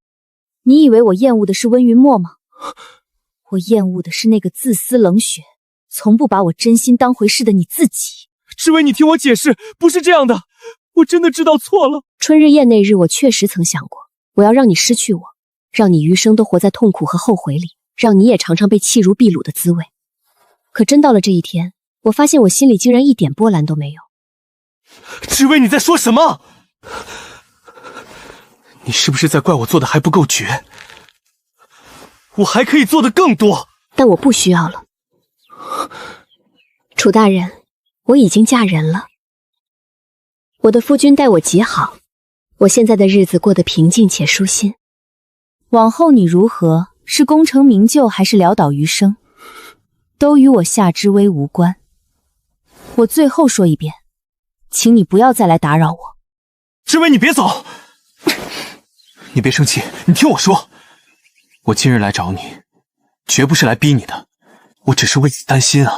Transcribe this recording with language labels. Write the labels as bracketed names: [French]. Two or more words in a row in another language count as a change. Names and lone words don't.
[Chinese] 你以為我厭惡的是溫雲墨嗎？我厭惡的是那個自私冷血，從不把我真心當回事的你自己。知薇，你聽我解釋，不是這樣的，我真的知道錯了。春日宴那日，我確實曾想過，我要讓你失去我，讓你餘生都活在痛苦和後悔裡，讓你也嘗嘗被棄如敝弩的滋味。可真到了這一天，我發現我心裡竟然一點波瀾都沒有。知薇，你在說什麼？你是不是在怪我做的還不夠絕？我还可以做的更多。但我不需要了。楚大人，我已经嫁人了。我的夫君待我极好，我现在的日子过得平静且舒心。往後你如何，是功成名就還是潦倒餘生，都與我夏之薇無關。我最後說一遍，請你不要再來打擾我。之薇，你別走！你別生氣，你聽我說，我今日來找你，絕不是來逼你的，我只是為你擔心啊。